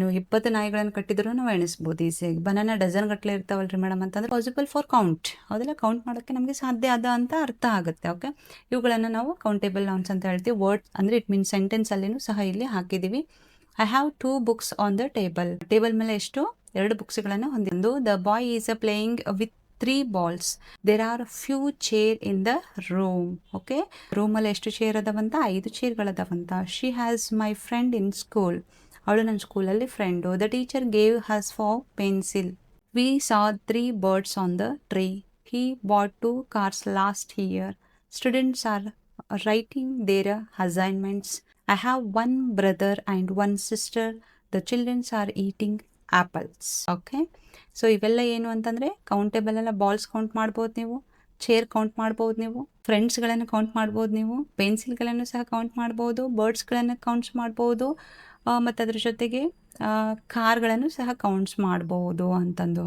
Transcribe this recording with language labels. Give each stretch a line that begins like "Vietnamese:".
Kannada: ನೀವು 20 ನಾಯಿಗಳನ್ನು ಕಟ್ಟಿದ್ರು ನಾವು ಎಣಿಸ್ಬೋದು ಈಸಿಯಾಗಿ. ಬನಾನಾ ಡಜನ್ ಗಟ್ಟಲೆ ಇರ್ತಾವಲ್ರಿ ಮೇಡಮ್ ಅಂತಂದ್ರೆ
English: Possible for count.
Kannada: ಹೌದಲ್ಲ? ಕೌಂಟ್ ಮಾಡೋಕ್ಕೆ ನಮಗೆ ಸಾಧ್ಯ ಅದ ಅಂತ ಅರ್ಥ ಆಗುತ್ತೆ. ಓಕೆ, ಇವುಗಳನ್ನು ನಾವು ಕೌಂಟೇಬಲ್ ನೌನ್ಸ್ ಅಂತ ಹೇಳ್ತೀವಿ. ವರ್ಡ್ ಅಂದರೆ ಇಟ್ ಮೀನ್ಸ್ ಸೆಂಟೆನ್ಸ್ ಅಲ್ಲಿನೂ ಸಹ ಇಲ್ಲಿ ಹಾಕಿದ್ದೀವಿ.
English: I have 2 books on the table.
Kannada: Table ಮೇಲೆ ಎಷ್ಟು, 2 ಬುಕ್ಸ್ಗಳನ್ನು ಹೊಂದಿದ್ದು.
English: The boy is a playing with 3 balls. There are few chair in the room.
Kannada: Okay, ರೂಮಲ್ಲಿ ಎಷ್ಟು ಚೇರ್ ಅದಾವಂತ, 5 ಚೇರ್ಗಳದಾವಂತ.
English: She has my friend in school.
Kannada: ಅವಳು ನನ್ನ ಸ್ಕೂಲಲ್ಲಿ friend.
English: The teacher gave us 4 pencil. We saw 3 birds on the tree. He bought 2 cars last year. Students are writing their assignments. I have 1 brother and 1 sister. The children are eating apples.
Kannada: Okay, so ಇವೆಲ್ಲ ಏನು ಅಂತಂದರೆ countable ಎಲ್ಲ. Balls count ಮಾಡ್ಬೋದು ನೀವು, chair count ಮಾಡ್ಬೋದು ನೀವು, ಫ್ರೆಂಡ್ಸ್ಗಳನ್ನು count ಮಾಡ್ಬೋದು ನೀವು, ಪೆನ್ಸಿಲ್ಗಳನ್ನು ಸಹ ಕೌಂಟ್ ಮಾಡ್ಬೋದು, ಬರ್ಡ್ಸ್ಗಳನ್ನು ಕೌಂಟ್ಸ್ ಮಾಡ್ಬೋದು, ಮತ್ತು ಅದ್ರ ಜೊತೆಗೆ ಕಾರ್ಗಳನ್ನು ಸಹ ಕೌಂಟ್ಸ್ ಮಾಡ್ಬೋದು ಅಂತಂದು.